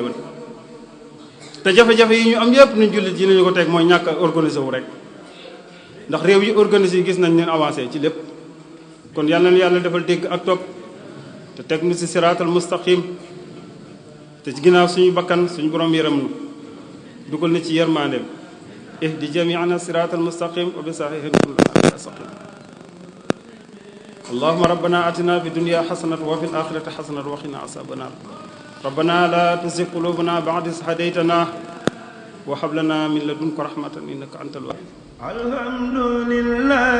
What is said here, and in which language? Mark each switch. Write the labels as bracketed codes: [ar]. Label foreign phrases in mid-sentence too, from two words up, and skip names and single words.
[wo] yëwan te jafe-jafe yi ñu am yépp nañ jullit yi nañu ko teg mooy ñàkk a organisé wu rek ndax réew yi organisé yi gis nañ leen avancé ci lépp kon yàlla na yàlla defal dégg ak topp te teg nu si [ar] الصراط المستقيم [wo] te ci ginnaaw suñu bakkan suñu borom yërëm nu dugal na ci yërmandeem [ar] اهد جميعنا الصراط المستقيم وبصحيح كلنا سقيم اللهم ربنا آتنا في الدنيا حسنة وفي الآخرة حسنة وقنا عذاب النار ربنا لا تزغ قلوبنا بعد إذ هديتنا وهب لنا من لدنك رحمة إنك أنت الوهاب